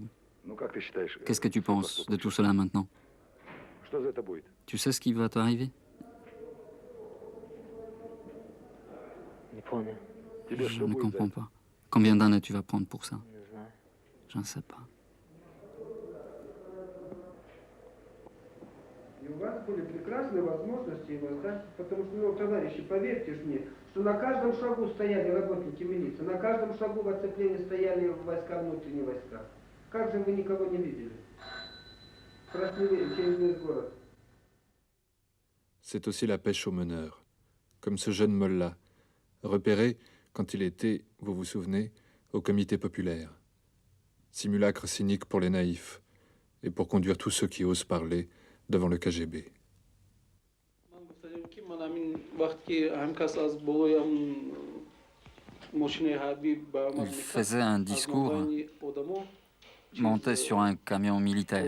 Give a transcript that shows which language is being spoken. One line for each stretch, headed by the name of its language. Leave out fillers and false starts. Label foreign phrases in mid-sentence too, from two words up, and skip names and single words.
French: Qu'est-ce que tu penses de tout cela maintenant? Tu sais ce qui va t'arriver? Je ne comprends pas. Combien d'années tu vas prendre pour ça? Je ne sais pas.
Russian: И у вас были прекрасные возможности его сдать, потому что, ну, товарищи, поверьте ж мне, что на каждом шагу стояли работники милиции, на каждом шагу в оцеплении стояли войска, внутренние войска. Как же вы никого не видели? Прошли через весь город.
French: c'est aussi la pêche aux meneurs, comme ce jeune mollah, repéré quand il était, vous vous souvenez, au comité populaire. Simulacre cynique pour les naïfs et pour conduire tous ceux qui osent parler devant le KGB. Il faisait un discours, montait sur un camion militaire.